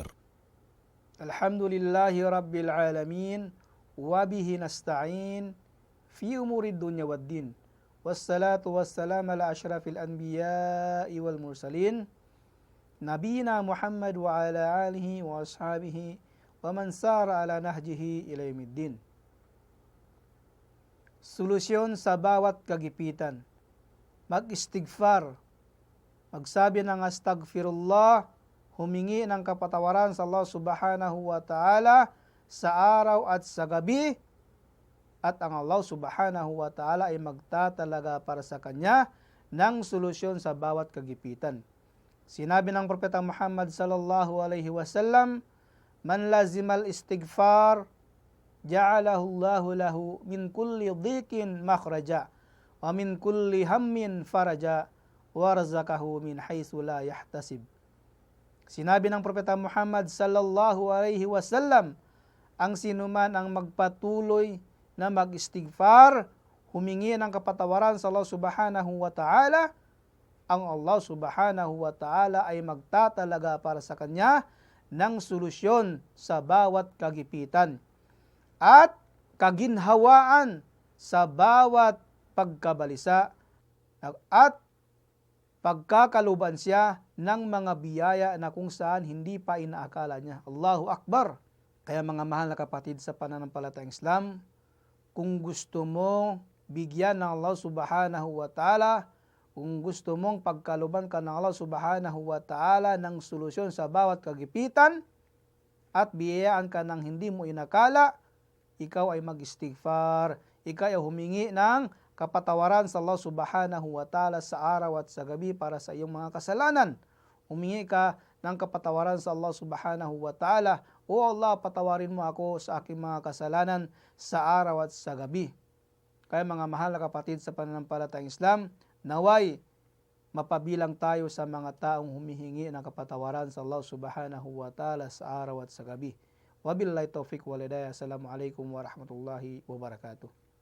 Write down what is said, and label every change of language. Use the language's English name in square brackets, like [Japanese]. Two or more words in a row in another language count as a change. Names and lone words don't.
[Arabic] الحمد لله رب العالمين وبه نستعين في أمور الدنيا والدين والصلاة والسلام على أشرف الأنبياء والمرسلين نبينا محمد وعلى آله وأصحابه ومن سار على نهجه إلى يوم الدين. [Filipino] Solusyon sa bawat kagipitan. Mag-istighfar. Magsabi ng astagfirullah, humingi ng kapatawaran sa Allah [Arabic] سبحانه وتعالى [Filipino] sa araw at sa gabi, at ang Allah [Arabic] سبحانه وتعالى [Filipino] ay magtatalaga para sa kanya ng solusyon sa bawat kagipitan. Sinabi ng Propeta Muhammad [Arabic] صلى الله عليه وسلم من لزم الاستغفار جعل الله له من كل ضيق مخرجا ومن كل هم فرجا ورزقه من حيث لا يحتسب. [Filipino] Sinabi ng Propeta Muhammad [Arabic] صلى الله عليه وسلم, [Filipino] ang sinuman ang magpatuloy na mag-istighfar, humingi ng kapatawaran sa Allah [Arabic] سبحانه وتعالى, [Filipino] ang Allah [Arabic] سبحانه وتعالى [Filipino] ay magtatalaga para sa kanya ng solusyon sa bawat kagipitan at kaginhawaan sa bawat pagkabalisa at pagkakaluban siya ng mga biyaya na kung saan hindi pa inaakala niya. [Arabic] الله أكبر! [Filipino] Kaya mga mahal na kapatid sa pananampalatayang Islam, kung gusto mong bigyan ng Allah [Arabic] سبحانه وتعالى, [Filipino] kung gusto mong pagkaluban ka ng Allah [Arabic] سبحانه وتعالى [Filipino] ng solusyon sa bawat kagipitan at biyayaan ka ng hindi mo inakala, ikaw ay mag-istighfar, ikaw ay humingi ng kapatawaran sa Allah [Arabic] سبحانه وتعالى [Filipino] sa araw at sa gabi para sa iyong mga kasalanan. Humingi ka ng kapatawaran sa Allah [Arabic] سبحانه وتعالى, [Filipino] O Allah, patawarin mo ako sa aking mga kasalanan sa araw at sa gabi. Kaya mga mahal na kapatid sa pananampalatayang Islam, naway mapabilang tayo sa mga taong humihingi ng kapatawaran sa Allah [Arabic] سبحانه وتعالى [Filipino] sa araw at sa gabi. [Arabic] وبالله التوفيق والهداية. السلام عليكم ورحمة الله وبركاته.